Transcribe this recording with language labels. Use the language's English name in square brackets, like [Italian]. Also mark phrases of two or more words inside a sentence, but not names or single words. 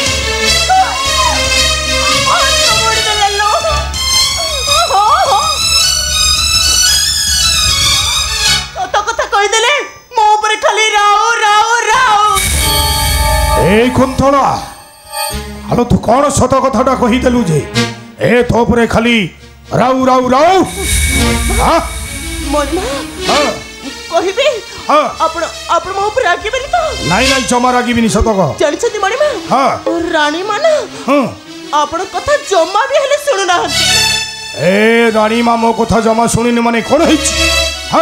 [Odia] କୁନ୍ତଳା ହଲୋ ତୁ କୌଣ ସତ କଥାଟା କହିଦେଲୁ ଯେ ଏ ତ ପରେ ଖାଲି ରାଉ ରାଉ ରାଉ ହଁ ମଣିମା ହଁ କହିବି ହଁ ଆପଣ ମୋ ଉପରେ ରାଗିବେନି ତ? ନାଇଁ ନାଇଁ ଜମା ରାଗିବିନି ସତ କହ। ଜାଣିଛନ୍ତି ମଣିମା ହଁ ରାଣୀ ମାନେ ହଁ ଆପଣଙ୍କ କଥା ଜମା ବି ହେଲେ ଶୁଣୁନାହାନ୍ତି। ଏ ରାଣୀ ମା ମୋ କଥା ଜମା ଶୁଣିନି ମାନେ କ'ଣ ହେଇଛି? ହଁ